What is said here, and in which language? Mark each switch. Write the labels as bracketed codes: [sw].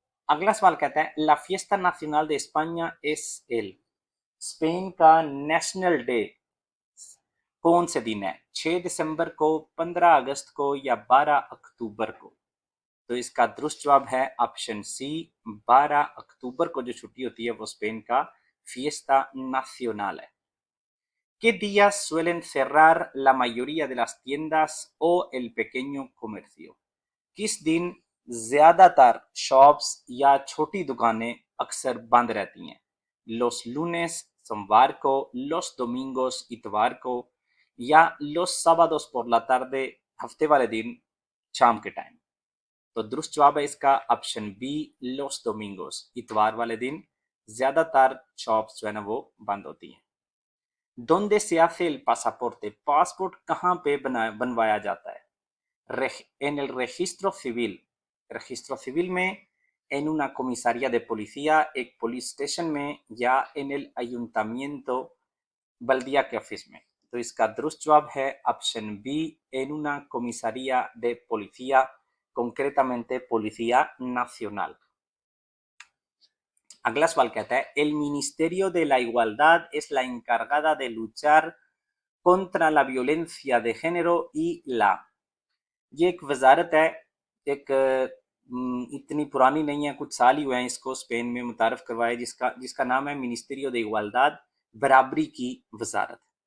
[hi] अगला सवाल कहता है, [es] ला फिएस्टा नेशनल de España es el, [hi] Spain का नेशनल डे कौन से दिन है? 6 दिसंबर को, 15 अगस्त को या 12 अक्टूबर को? तो इसका दुरुस्त जवाब है ऑप्शन सी, 12 अक्टूबर को जो छुट्टी होती है वो स्पेन का फिएस्टा नाcional है। [es] ¿Qué días suelen cerrar la mayoría de las tiendas o el pequeño comercio? [hi] किस दिन ज्यादातर शॉप्स या छोटी दुकानें अक्सर बंद रहती हैं? [es] los lunes [hi] सोमवार को, [es] los domingos [hi] इतवार को या [es] los sábados por la tarde [hi] हफ्ते वाले दिन शाम के टाइम? तो दुरुस्त जवाब है इसका ऑप्शन बी, [es] los domingos, [hi] इतवार वाले दिन ज्यादातर शॉप्स जो है ना वो बंद होती हैं। [es] ¿Dónde se hace el pasaporte? [hi] Passport कहाँ पे बनवाया जाता है? [es] En el registro civil [hi] में, [es] en una comisaría de policía, [hi] एक पुलिस स्टेशन में या [es] en el ayuntamiento [hi] बल्दिया के ऑफिस में? तो इसका दुरुस्त जवाब है option B, [es] en una comisaría de policía, concretamente policía nacional। [hi] अगला सवाल कहता है, [es] el ministerio de la igualdad es la encargada de luchar contra la violencia de género y la, [hi] ये एक वजारत है, एक इतनी पुरानी नहीं है, कुछ साल ही हुए हैं इसको स्पेन में मुतारफ करवाए, जिसका जिसका नाम है मिनिस्ट्रियो दे इग्वालदाद, बराबरी की वजारत।